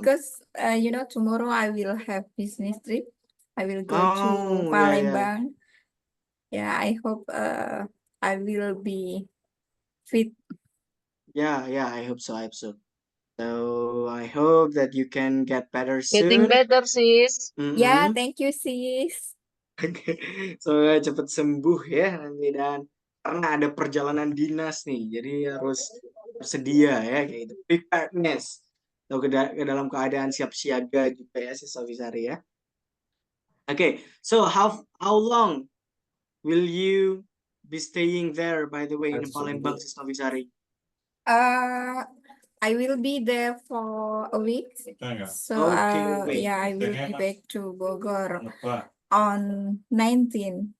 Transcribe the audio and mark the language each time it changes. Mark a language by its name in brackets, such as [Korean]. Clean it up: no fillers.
[English] because tomorrow I will have business trip. I will go to Oh, yeah. Palembang. Yeah, I hope I will be fit. Yeah, I hope so. So I hope that you can get better Getting soon. better, sis. Yeah, thank you, sis. [Indonesian] Semoga cepat sembuh ya nanti, dan karena ada perjalanan dinas nih, jadi harus bersedia ya kayak gitu. Preparedness. Atau ke dalam keadaan siap siaga juga ya, Sis Novisari ya. [English] Okay, so how long will you be staying there, by the way, in Palembang, Sis Novisari? I will be there for a week. So Okay, yeah, I will be back to Bogor on 19.